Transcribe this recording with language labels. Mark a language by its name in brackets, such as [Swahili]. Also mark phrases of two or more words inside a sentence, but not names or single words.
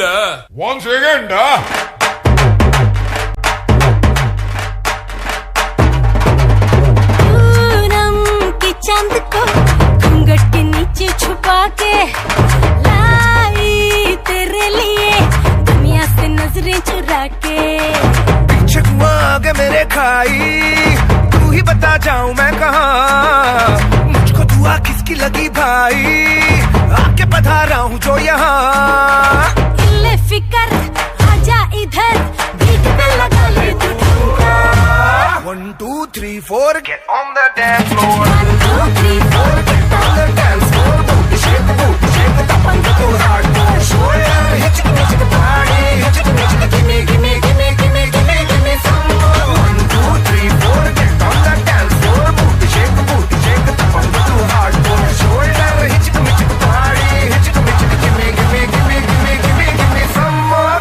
[English] one second [Hindi] चांद को घूंघट के नीचे छुपा के लाई तेरे लिए दुनिया से नजरें चुरा के पीछे हुआ आगे मेरे खाई तू ही बता जाऊं मैं कहाँ मुझको दुआ किसकी लगी भाई आके बता रहा हूँ जो यहाँ ले फिकर आजा इधर बीट पे लगा ले तू ठुमका [English] 1 2 3 4 get on the dance floor 1 2 3 4 get on the dance floor shake the top and go hardcore shoulder hit the party hit the give me some more 1 2 3 4 get on the dance floor shake the top and go hardcore shoulder hit the party hit the give me some more